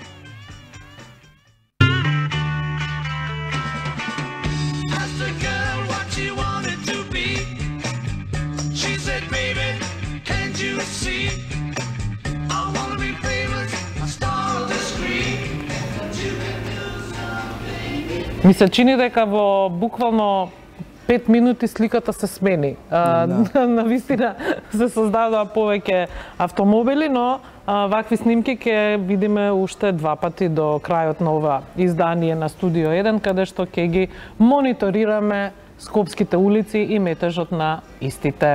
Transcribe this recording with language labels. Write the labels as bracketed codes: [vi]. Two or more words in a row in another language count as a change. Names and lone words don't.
[en] Asked the girl what she wanted to be. She said, baby, can't you see? I wanna be famous, a star of the screen. But you can do something. [mk] Ми се чини дека во буквално 5 минути сликата се смени. На вистина се создадоа повеќе автомобили, но вакви снимки ќе видиме уште 2 пати до крајот на ова издание на Студио 1, каде што ќе ги мониторираме скопските улици и метежот на истите.